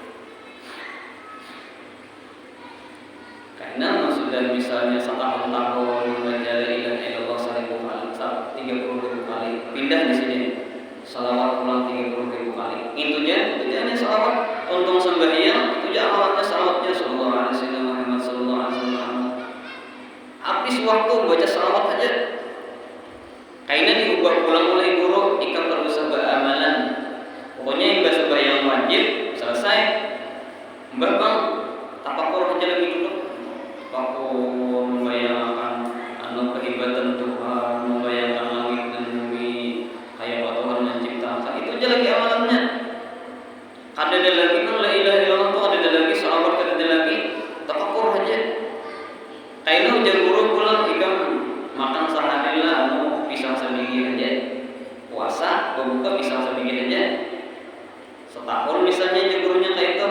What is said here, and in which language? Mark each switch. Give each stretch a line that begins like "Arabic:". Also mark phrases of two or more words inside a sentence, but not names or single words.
Indonesian: Karena sudah misalnya 1 tahun membaca
Arabic: لا إله إلا الله
Indonesian: 30.000 kali, pindah di sini. Salawat ulang 30.000 kali. Itu hanya salawat. Untung sembahyang itu aja amalannya salawatnya
Arabic: صلى الله عليه وسلم محمد صلى الله عليه وسلم.
Banjar: habis waktu baca salawat aja. Kayaknya diubah pulang oleh guru, ikam perlu sebuah amalan.
Indonesian: Pokoknya yang sebuah yang wajib selesai. Mbak bang, tafakur aja lagi dulu. Tafakur membayangkan kehebatan Tuhan, membayangkan langit dan bumi, kayak Tuhan menciptakan. Itu aja lagi amalannya. Ada lagi kan
Arabic: لا إله إلا الله
Indonesian: tuh, ada lagi salawat, ada lagi tafakur aja.
Banjar: Kayaknya ujar guru pulang ikam makan sehari lah, pisang sebiji aja.
Indonesian: Puasa, berbuka pisang sebiji aja. Setahun misalnya aja gurunya kayak itu.